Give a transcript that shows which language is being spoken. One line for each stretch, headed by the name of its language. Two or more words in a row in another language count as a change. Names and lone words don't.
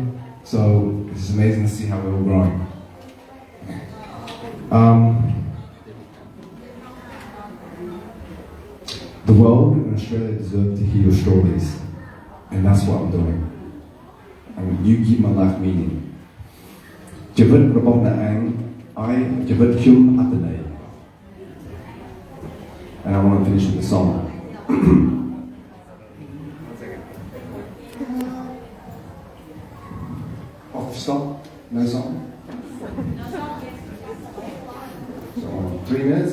English: So it's amazing to see how we're all growing. The world and Australia deserve to hear your stories. And that's what I'm doing. And you give my life meaning.
Khmer: ជីវិតរបស់អ្នកឯងឲ្យជីវិតខ្ញុំអត្ថន័យ
English: And I want to finish with the song. Off stop? No song? So 3 minutes?